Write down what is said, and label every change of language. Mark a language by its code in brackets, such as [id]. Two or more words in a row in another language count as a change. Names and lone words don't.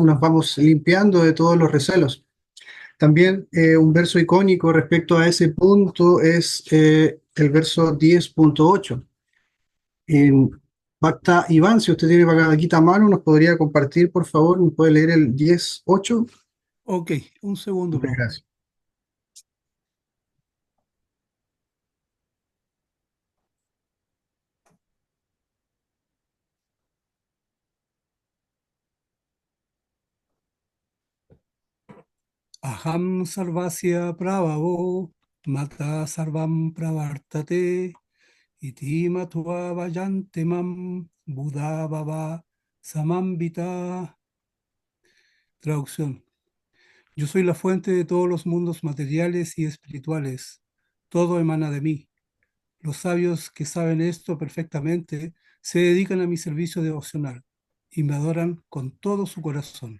[es] Nos vamos limpiando de todos los recelos. También un verso icónico respecto a ese punto es el verso 10.8. En Bhakta Iván, si usted tiene Bhagavad Gita a mano, nos podría compartir, por favor, ¿me puede leer el 10.8? Ok, un segundo, Muchas Prabhu. gracias. [sa] Aham sarvasya prabhavo mata sarvam pravartate iti matva vayante mam buddha bhava samambita. [es] Traducción. Yo soy la fuente de todos los mundos materiales y espirituales. Todo emana de mí. Los sabios que saben esto perfectamente se dedican a mi servicio devocional y me adoran con todo su corazón.